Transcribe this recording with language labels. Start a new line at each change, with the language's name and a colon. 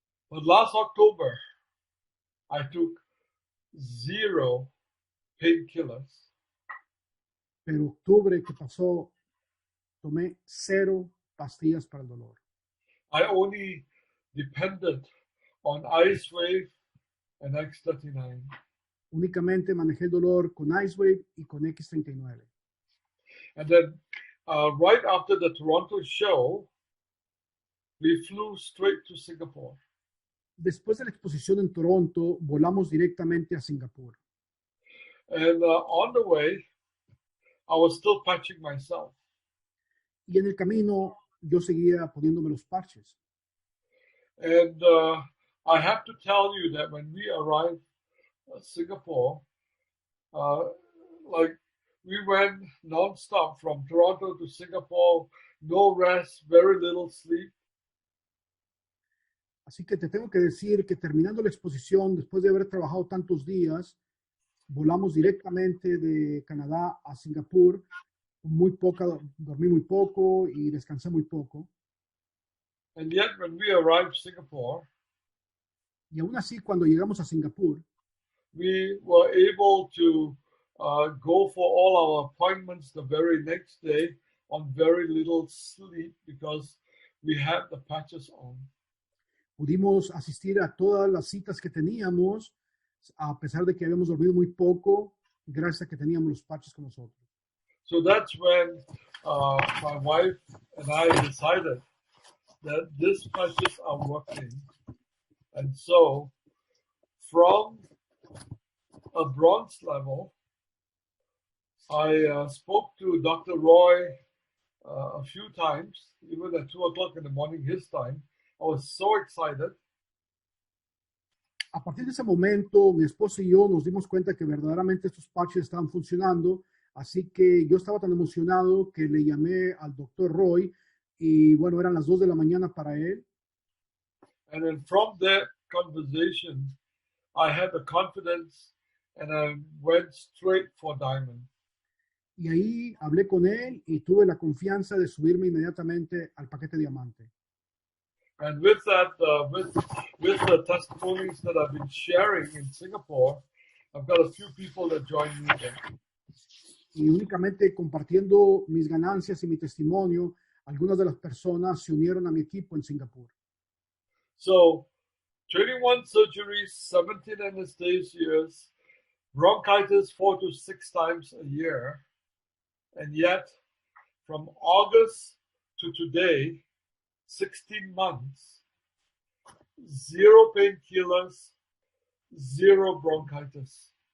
English: But last October, I took 0 painkillers.
Spanish: Pero octubre que pasó, tomé 0 pastillas para el dolor.
English: I only depended on Ice Wave and X39.
Spanish: Únicamente manejé el dolor con Ice Wave y con X39.
English: And then right after the Toronto show, we flew straight to Singapore.
Spanish: Después de la exposición en Toronto, volamos directamente a Singapur.
English: And on the way, I was still patching myself.
Spanish: Y en el camino yo seguía poniéndome los parches.
English: And I have to tell you that when we arrived at Singapore, like we went non-stop from Toronto to Singapore, no rest, very little sleep.
Spanish: Así que te tengo que decir que terminando la exposición, después de haber trabajado tantos días, volamos directamente de Canadá a Singapur. Dormí muy poco y descansé muy poco.
English: And yet when we arrived Singapore,
Spanish: y aún así cuando llegamos a Singapur,
English: we were able to go for all our appointments the very next day on very little sleep because we had the patches on.
Spanish: Pudimos asistir a todas las citas que teníamos, a pesar de que habíamos dormido muy poco, gracias a que teníamos los parches con nosotros.
English: So that's when my wife and I decided that these patches are working. And so from a bronze level, I spoke to Dr. Roy a few times, even at 2 o'clock in the morning, his time. I was so excited.
Spanish: A partir de ese momento, mi esposa y yo nos dimos cuenta que verdaderamente estos parches estaban funcionando, así que yo estaba tan emocionado que le llamé al Dr. Roy y bueno, eran las 2 de la mañana para él.
English: And then from that conversation, I had the confidence and I went straight for diamond.
Spanish: Y ahí hablé con él y tuve la confianza de subirme inmediatamente al paquete diamante.
English: And with that, with the testimonies that I've been sharing in Singapore, I've got a few people that joined me there.
Spanish: Y únicamente compartiendo mis ganancias y mi testimonio, algunas de las personas se unieron a mi equipo en Singapur.
English: So, 21 surgeries, 17 anesthesias, bronchitis 4 to 6 times a year, and yet from August to today, 16 months, 0 painkillers, 0 bronchitis.